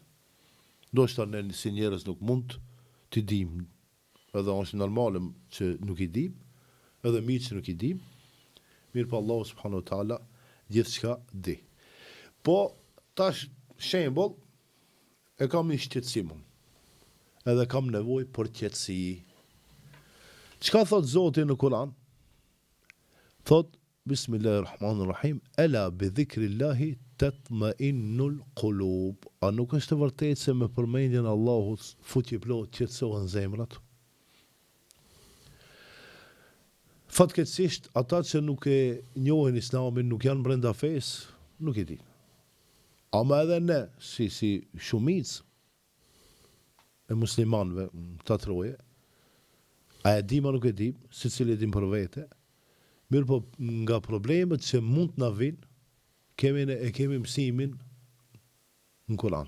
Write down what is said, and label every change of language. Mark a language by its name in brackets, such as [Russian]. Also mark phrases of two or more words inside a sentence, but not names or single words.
[Albanian] Do shta ne si njerëz nuk mund të dim, edhe është normale që nuk i dim, edhe mirë që nuk i dim, mirë pa Allahu [Arabic] سبحانه وتعالى [Albanian] gjithçka di. Po tash shembull e kam një shqetësim, edhe kam nevojë për qetësi. Çka thot Zoti në Kur'an? [Arabic] Thot بسم الله الرحمن الرحيم ألا بذكر الله تطمئن القلوب. [Albanian] A nuk është e vërtetë se me përmendjen e Allahut fuqiplot qetësohen zemrat? Fatkeqësisht ata që nuk e njohin Islamin, nuk janë brenda fesë, nuk e din. Ama edhe ne, si shumicë e muslimanëve të troje, a e dim a nuk e dim, secili e dim për vete, mirë po nga problemet që mund të na vinë, kemi mësimin në Kur'an.